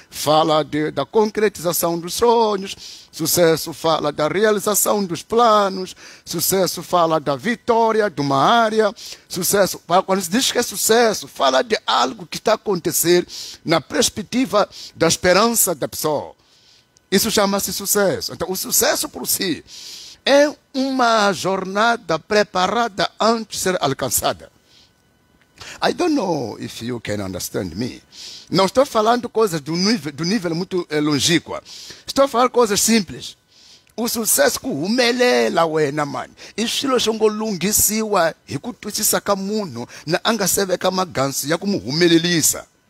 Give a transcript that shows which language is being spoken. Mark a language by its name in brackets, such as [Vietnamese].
[Portuguese] Fala da concretização dos sonhos, sucesso fala da realização dos planos, sucesso fala da vitória de uma área, sucesso, quando se diz que é sucesso, fala de algo que está a acontecer na perspectiva da esperança da pessoa. Isso chama-se sucesso. Então, o sucesso por si é uma jornada preparada antes de ser alcançada. [English] I don't know if you can understand me. [Portuguese] Não estou falando coisas do nível muito longínquo. Estou falando coisas simples. O sucesso [Tsonga] kuhumelela wena mani I swilo swo ngo lunghisiwa hi ku twisisa ka munhu na a nga seveka magansi ya ku mu humelelisa.